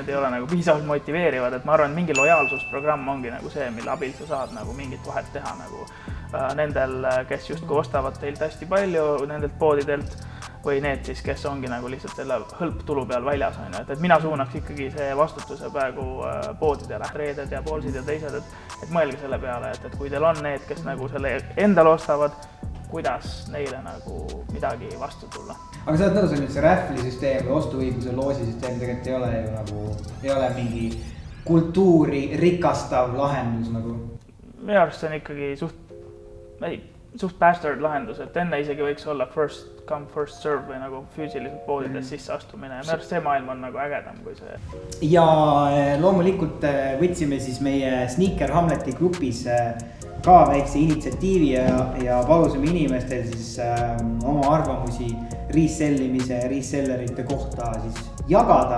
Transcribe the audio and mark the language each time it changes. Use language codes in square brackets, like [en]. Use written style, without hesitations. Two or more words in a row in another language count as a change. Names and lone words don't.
[et] need ei ole nagu piisavalt motiveerivad, et ma arvan, mingi lojaalsusprogramm ongi nagu see, mille abil sa saad nagu mingit vahet teha nagu nendel, kes justkui ostavad teilt hästi palju, nendelt poodidelt või need siis, kes ongi nagu lihtsalt selle hõlptulu peal väljas, on ju, et mina suunaks ikkagi see vastutuse praegu poodidele, reeded ja poolsid ja teised, et mõelge selle peale, et kui teil on need, kes nagu selle endale ostavad, kuidas neile nagu midagi vastu tulla. Aga sa oled nõus, et see rähvlisüsteem või ostuõiguse loosisüsteem tegelikult ei ole ju nagu, ei ole mingi kultuuri rikastav lahendus nagu? Minu arust see on ikkagi suht bastard lahendus, et enne isegi võiks olla [en] first come, first serve [et] või nagu füüsiliselt poodides sisse astumine ja minu arust see maailm on nagu ägedam kui see. Ja loomulikult võtsime siis meie Sneaker Hamleti grupis ka väikse initsiatiivi ja palusime inimestel siis oma arvamusi resellimise ja resellerite kohta siis jagada.